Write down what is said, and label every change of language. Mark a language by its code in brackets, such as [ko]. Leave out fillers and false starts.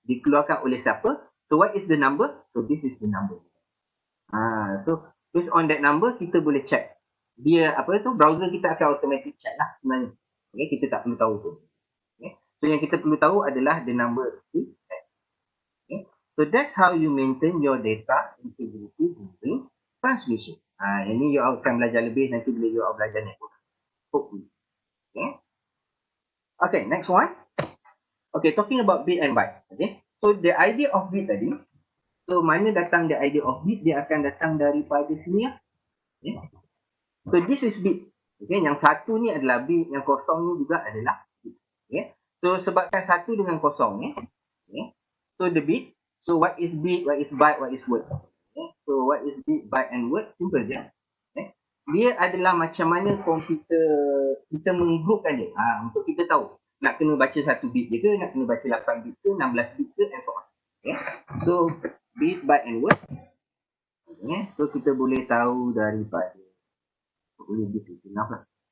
[ms] Dikeluarkan oleh siapa? [en] So what is the number? So this is the number. So based on that number, [ms] kita boleh check. Dia apa tu, browser kita akan automatic check lah sebenarnya. Okay, kita tak perlu tahu tu. Okay. So yang kita perlu tahu adalah [en] the number. Okay. So that's how you maintain your data integrity during transmission. [ms] Ini you akan belajar lebih nanti bila you belajar network. [en] Hopefully. Okay. Okay, next one. Okay, talking about bit and byte. Okay. So the idea of bit tadi. So [ms] mana datang [en] the idea of bit? [ms] Dia akan datang daripada sini. [en] Okay. So this is bit. [ms] Okay, yang satu ni adalah bit, yang kosong ni juga adalah bit. [en] Okay. So [ms] sebabkan satu dengan kosong ni. [en] Okay. So the bit. So what is bit, what is byte, what is word? Okay. So what is bit, byte and word? Simple je. Okay. [ms] Dia adalah macam mana komputer kita menggroupkan dia. Untuk kita tahu nak kena baca 1 bit je ke, nak kena baca 8 bit ke, 16 bit ke, and so on. Okay. [en] So bit, byte and word. Okay. [ms] So kita boleh tahu daripada boleh gitu, enough lah.